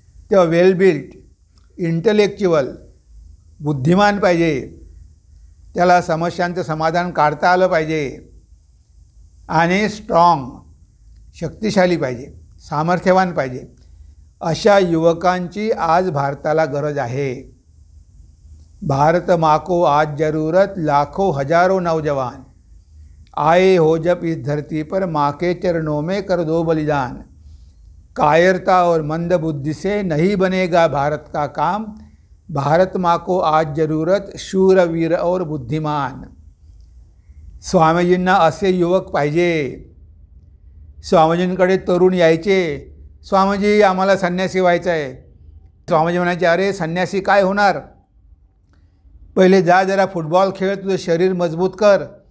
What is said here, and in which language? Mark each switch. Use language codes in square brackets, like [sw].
[mr] तेव्हा वेल built, intellectual, बुद्धिमान पाहिजे, त्याला समस्यांचं समाधान काढता आलं पाहिजे, आणि स्ट्रॉंग, शक्तिशाली पाहिजे, सामर्थ्यवान पाहिजे. अशा युवकांची आज भारताला गरज आहे. [hi] भारत माँ को आज ज़रूरत लाखों हजारों नौजवान आए हो जब इस धरती पर माँ के चरणों में कर दो बलिदान. कायरता और मंद बुद्धि से नहीं बनेगा भारत का काम. भारत माँ को आज ज़रूरत शूरवीर और बुद्धिमान. [mr] स्वामीजींना असे युवक पाहिजे. स्वामीजींकडे तरुण यायचे, स्वामीजी आम्हाला संन्यासी व्हायचं आहे. स्वामीजी म्हणायचे अरे संन्यासी काय होणार, पहिले जा जरा फुटबॉल खेळ, तुझं शरीर मजबूत कर.